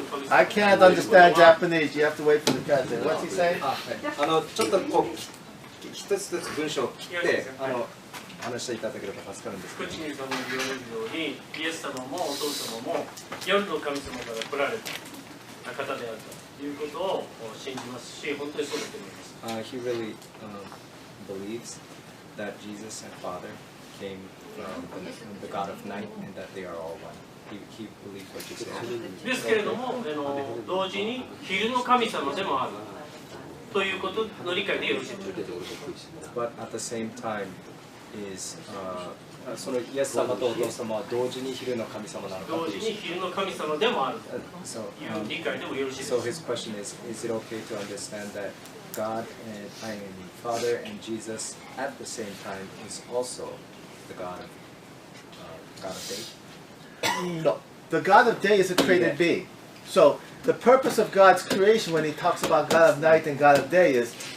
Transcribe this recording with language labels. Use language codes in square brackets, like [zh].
[en] I can't understand Japanese. You have to wait for the translator. What's he saying? [ja] ちょっとこう一つずつ文章を切って話していただければ助かるんですけど。口に様の言うように、イエス様もお父様も夜の神様から来られた方であるということを信じますし、本当にそうだと思います。 [en] He really believes that Jesus and Father came from the God of night and that they are all one. He believes what you said. [ja] ですけれども、同時に昼の神様でもあるということの理解でよろしいでしょうか。 [en] But at the same time is [ja] そのイエス様とお父様は同時に昼の神様なのかという。同時に昼の神様でもあるという理解でもよろしいでしょうか。 [en] So his question is it okay to understand that God and Father and Jesus at the same time is also the God of day? No, the God of day is a created being. So the purpose of God's creation when He talks about God of night and God of day is